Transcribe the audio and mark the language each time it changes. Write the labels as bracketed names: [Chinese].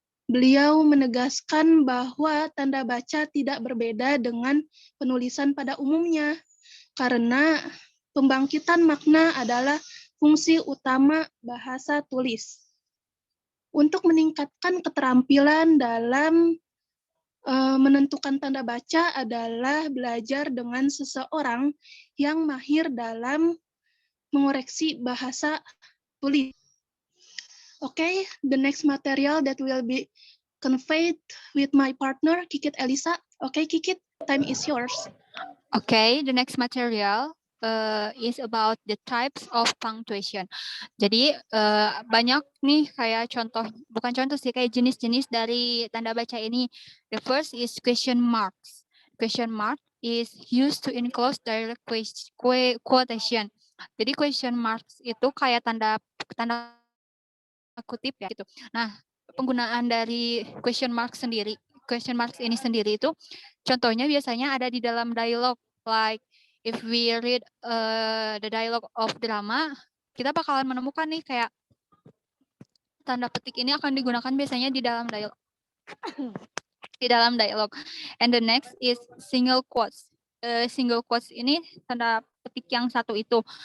[Indonesian] Beliau menegaskan bahwa tanda baca tidak berbeda dengan penulisan pada umumnya, karena pembangkitan makna adalah fungsi utama bahasa tulis. Untuk meningkatkan keterampilan dalam menentukan tanda baca adalah belajar dengan seseorang yang mahir dalam mengoreksi bahasa tulis. [English] Okay, the next material that will be conveyed with my partner, Kikit Elisa. Okay, Kikit, time is yours. Okay, the next material is about the types of punctuation. [Indonesian] Jadi banyak nih kayak contoh, bukan contoh sih, kayak jenis-jenis dari tanda baca ini. [English] The first is question marks. Question mark is used to enclose direct quotation. [Indonesian] Jadi question marks itu kayak tanda kutip ya gitu. Nah, penggunaan dari question marks ini sendiri itu contohnya biasanya ada di dalam dialog, [English] like if we read the dialogue of drama, [Indonesian] kita bakalan menemukan nih kayak tanda petik ini akan digunakan biasanya di dalam dialog. Di dalam dialog. [English] And the next is single quotes. [Indonesian] Single quotes ini tanda petik yang satu itu.